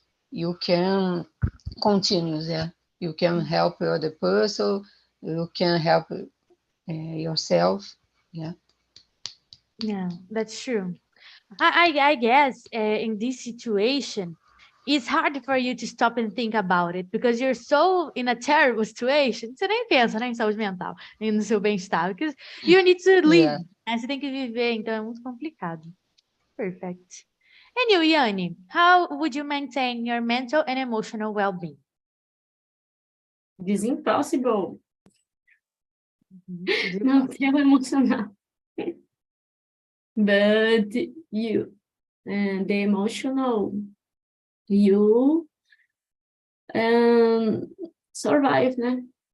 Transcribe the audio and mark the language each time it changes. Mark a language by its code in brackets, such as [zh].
[en] You can continue. Yeah, you can help the other person. You can help yourself. Yeah. Yeah, that's true. I guess in this situation, it's hard for you to stop and think about it because you're so in a terrible situation. [pt] Você nem pensa, né, em saúde mental, nem no seu bem-estar, [en] because you need to live, Yeah. [pt] né? Você tem que viver, então é muito complicado. [en] Perfect. And you, Yanni, how would you maintain your mental and emotional well-being? It is impossible. [pt] Não tenho emocional. [en] But you, the emotional, you survive, né?